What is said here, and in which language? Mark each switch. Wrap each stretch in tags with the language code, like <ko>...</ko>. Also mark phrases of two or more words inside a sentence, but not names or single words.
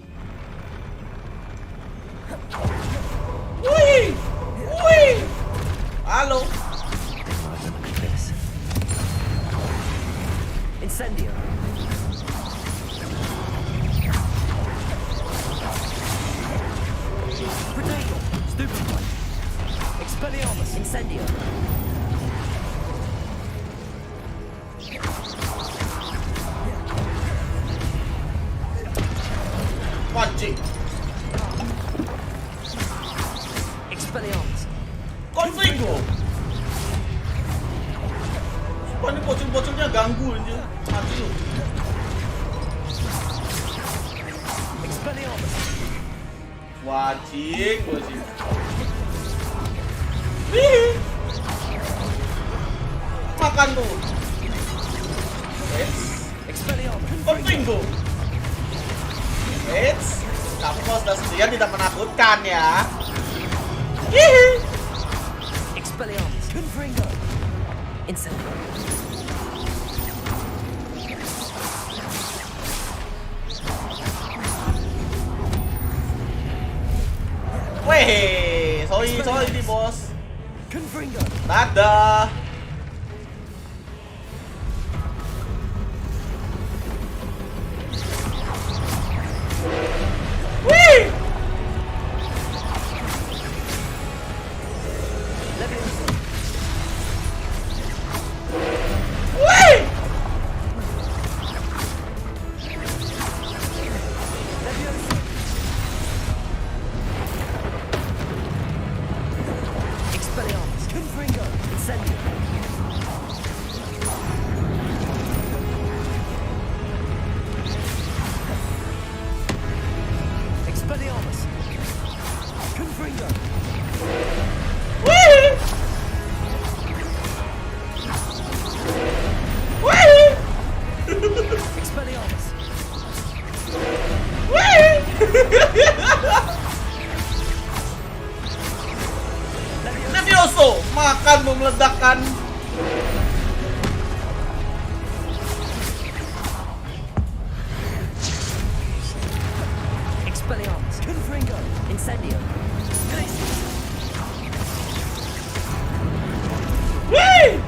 <id>Wih! Wih! Halo. Incendio.</id> <en>Potato. Stupid one.</en> <id>Expelliarmus. Incendio. Pancing. Expelliarmus. Konfligo. Wah, ini bocil-bocilnya ganggu aja. Mati lu. Expelliarmus. Wajing, wajing. Makan tuh. Expelliarmus. Konfligo. Kamu kalau sudah sendirian tidak menakutkan ya. Expelliarmus. Confringo. Incendio. Weh, sorry nih bos. Confringo. Dadah. Wih. Leviosa. Wih. Leviosa. Expelliarmus. Confringo. Incendio. Expelliarmus. Confringo. Wih. Wih. Expelliarmus. Wih. Levioso, makan mau meledakkan. Expelliarmus. Confringo. Incendio. Glacius. Wih.</id>